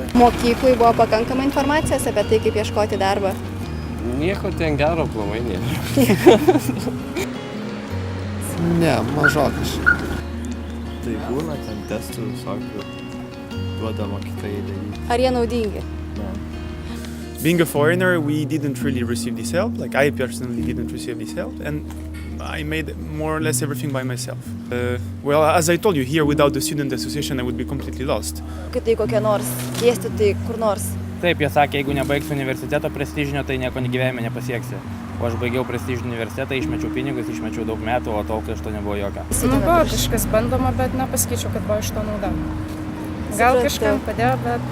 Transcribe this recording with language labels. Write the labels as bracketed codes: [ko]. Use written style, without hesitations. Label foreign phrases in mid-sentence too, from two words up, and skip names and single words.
[lt] Mokyklai buvo pakankamai informacijos apie tai, kaip ieškoti darbą. Nieko ten gero aplamai nėra. Ne, mažokas. Tai būna ten testų visokių duoda mokytojai daryti. Ar jie naudingi? [en] Being a foreigner, we didn't really receive this help. Like, I personally didn't receive this help, and I made more or less everything by myself. Well, as I told you, here without the student association, I would be completely lost. [lt] Kai tai kokie nors dėstytojai kur nors. Taip, jie sakė, jeigu nebaigsi universiteto prestižinio, tai nieko gyvenime nepasieksi. O aš baigiau prestižinį universitetą, išmečiau pinigus, išmečiau daug metų, o tol, kai iš to nebuvo jokio. Nu, buvo kažkas bandoma, bet nepasakyčiau, kad buvo iš to nauda. Gal kažkam padėjo, bet...